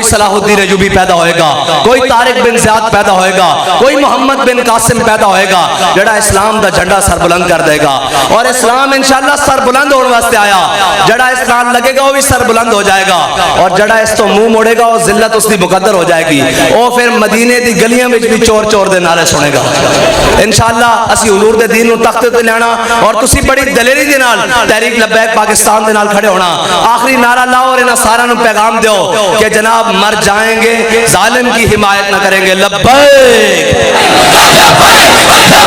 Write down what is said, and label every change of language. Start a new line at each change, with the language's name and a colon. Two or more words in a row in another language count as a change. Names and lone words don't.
Punjabi: صلاح الدین ایوبی پیدا ہوئے گا، کوئی طارق بن زیاد پیدا ہوئے گا، کوئی محمد بن قاسم پیدا ہوئے گا جڑا اسلام دا جھنڈا سر بلند کر دے گا، اور اسلام انشاءاللہ سر بلند ہونے واسطے آیا، جڑا اسلام لگے گا وہ بھی سر بلند ہو جائے گا، اور جڑا اس تو منہ موڑے گا وہ ذلت اس دی مقدر ہو جائے گی، وہ پھر مدینے دی گلیاں وچ بھی چور چور دے نعرے سنے گا انشاءاللہ۔ اسی حضور دے دین نو تخت تے لینا، اور تسی بڑی دلیری دے نال تحریک لبیک پاکستان دے نال کھڑے ہونا، آخری نعرہ لاؤ اور انہاں سارا نو پیغام دیو کہ جناب
Urdu: مر جائیں گے ظالم کی حمایت نہ کریں گے،
Punjabi: لبیک